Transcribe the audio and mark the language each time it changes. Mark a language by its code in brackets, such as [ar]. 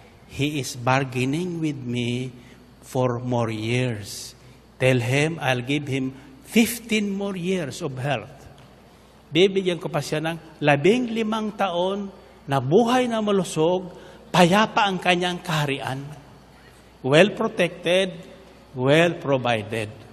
[en] He is bargaining with me for more years. Tell him, I'll give him 15 more years of health. [tl] Bibigyan ko pa siya ng 15 taon na buhay na malusog, payapa ang kanyang kaharian. [en] Well protected, well provided.